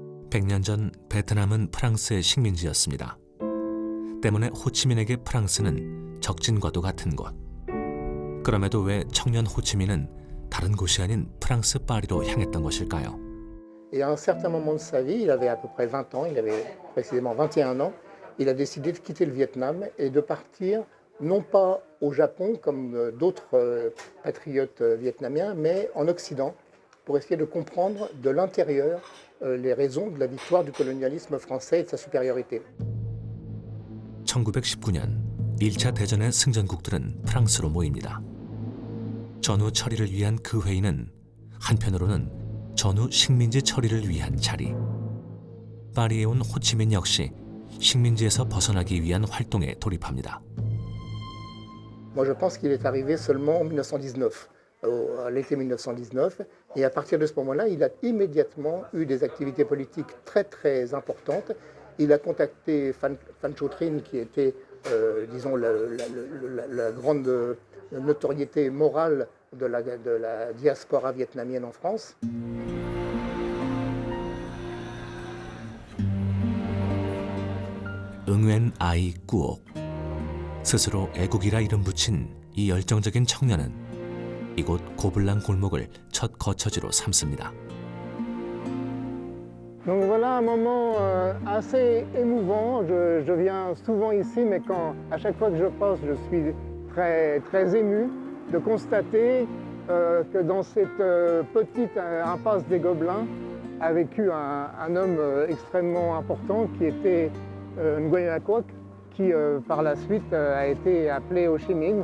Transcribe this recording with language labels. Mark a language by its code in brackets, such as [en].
[ko] (100년) 전 베트남은 프랑스의 식민지였습니다. 때문에 호치민에게 프랑스는 적진과도 같은 곳. 그럼에도 왜 청년 호치민은 다른 곳이 아닌 프랑스 파리로 향했던 것일까요? [fr] Et à un certain moment de sa vie, il avait à peu près 20 ans, il avait précisément 21 ans, il a décidé de quitter le Vietnam et de partir non pas au Japon comme d'autres patriotes vietnamiens, mais en Occident pour essayer de comprendre de l'intérieur les raisons de la victoire du colonialisme français et de sa supériorité. [ko] 1919년 1차 대전의 승전국들은 프랑스로 모입니다. 전후 처리를 위한 그 회의는 한편으로는 전후 식민지 처리를 위한 자리. 파리에 온 호치민 역시 식민지에서 벗어나기 위한 활동에 돌입합니다. [fr] Moi, je pense qu'il est arrivé seulement en 1919, à l'été 1919, et à partir de ce moment-là, il a immédiatement eu des activités politiques très très importantes. Il a contacté Phan Châu Trinh, qui était, disons, la grande notoriété morale de la diaspora vietnamienne en France. [ko] 응웬 아이 꾸옥. 스스로 애국이라 이름 붙인 이 열정적인 청년은 이곳 고블랑 골목을 첫 거처지로 삼습니다. [fr] Donc voilà un moment assez émouvant. Je viens souvent ici, mais à chaque fois que je passe, je suis très, très ému de constater que dans cette petite impasse des Gobelins a vécu un homme extrêmement important qui était Nguyen Anh Quoc, qui par la suite a été appelé Ho Chi Minh.